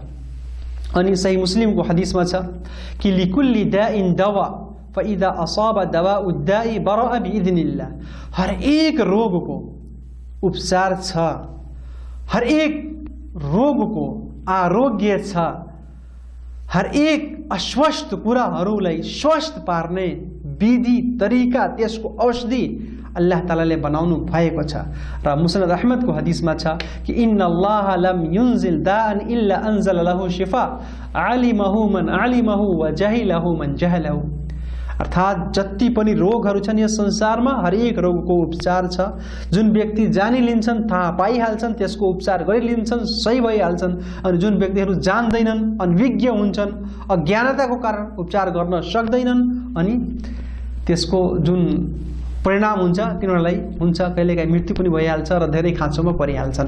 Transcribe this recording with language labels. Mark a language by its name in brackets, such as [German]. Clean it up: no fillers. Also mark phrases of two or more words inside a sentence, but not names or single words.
[Nepali] अनि सही मुस्लिमको हदिसमा छ कि [Arabic] لكل داء دواء فإذا أصيب دواء الداء برأ بإذن الله, [Nepali] हर एक रोगको उपचार छ, हर एक रोगको आरोग्य छ, हर एक अस्वस्थ कुराहरूलाई स्वस्थ पार्ने विधि तरिका, त्यसको औषधि अल्लाह तालाले बनाउनु भएको छ। र मुस्नद अहमदको हदिसमा छ कि [Arabic] إن الله لم ينزل داء إلا أنزل له شفاء علمه من علمه وجهله من جهله, [Nepali] अर्थात् जति पनि रोगहरू छन् यस संसारमा हरेक रोगको उपचार छ। जुन व्यक्ति जानिलिन्छन्, थाहा पाइहाल्छन्, त्यसको उपचार गरिलिन्छन्, सही भइहाल्छन्। अनि जुन व्यक्तिहरू जान्दैनन्, अनभिज्ञ हुन्छन्, अज्ञानताको कारण उपचार गर्न सक्दैनन्, अनि त्यसको जुन परिणाम हुन्छ तिनीहरूलाई हुन्छ कहिलेकाहीँ मृत्यु पनि भइहाल्छ र धेरै खाँचोमा परिहाल्छन्।